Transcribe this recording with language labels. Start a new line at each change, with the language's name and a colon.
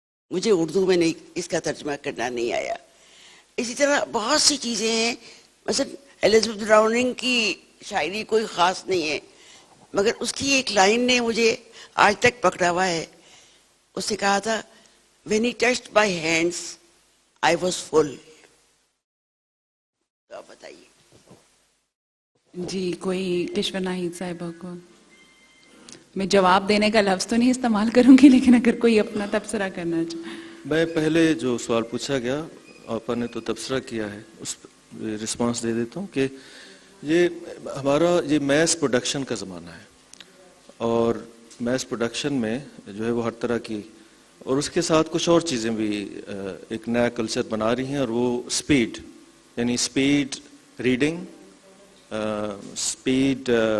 Urdu: مجھے اردو میں نہیں اس کا ترجمہ کرنا نہیں آیا. اسی طرح بہت سی چیزیں ہیں. مثلا ایلزبتھ براؤننگ کی شاعری کوئی خاص نہیں ہے, مگر اس کی ایک لائن نے مجھے آج تک پکڑا ہوا ہے. اس نے کہا تھا
English: when he touched my hands I was full.
Urdu: تو آپ بتائیے. جی, کوئی کشور ناہید صاحبہ کو میں جواب دینے کا لفظ تو نہیں استعمال کروں گی, لیکن اگر کوئی اپنا تبصرہ کرنا چاہے. میں پہلے جو سوال پوچھا گیا آپ نے تو تبصرہ کیا ہے, اس پہ رسپانس دے دیتا ہوں کہ یہ ہمارا یہ میس پروڈکشن کا زمانہ ہے, اور میس پروڈکشن میں جو ہے وہ ہر طرح کی, اور اس کے ساتھ کچھ اور چیزیں بھی ایک نیا کلچر بنا رہی ہیں, اور وہ اسپیڈ, یعنی اسپیڈ ریڈنگ, اسپیڈ